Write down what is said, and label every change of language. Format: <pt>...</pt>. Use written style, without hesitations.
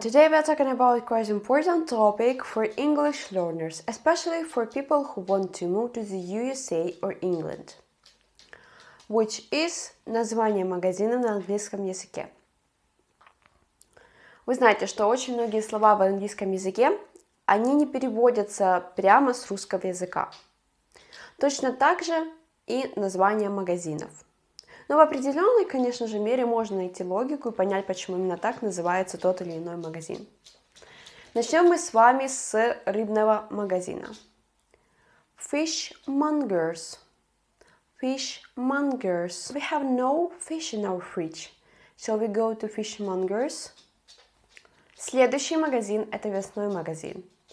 <en>Today we are talking about quite important topic for English learners, especially for people who want to move to the USA or England, which is</en> <ru>название магазина на английском языке. Вы знаете, что очень многие слова в английском языке, они не переводятся прямо с русского языка. Точно так же и названия магазинов. Но в определенной, конечно же, мере можно найти логику и понять, почему именно так называется тот или иной магазин. Начнем мы с вами с рыбного магазина.</ru> <en>Fishmongers. Fishmongers. We have no fish in our fridge. Shall we go to fishmongers?</en> <ru>Следующий магазин – это мясной магазин.</ru>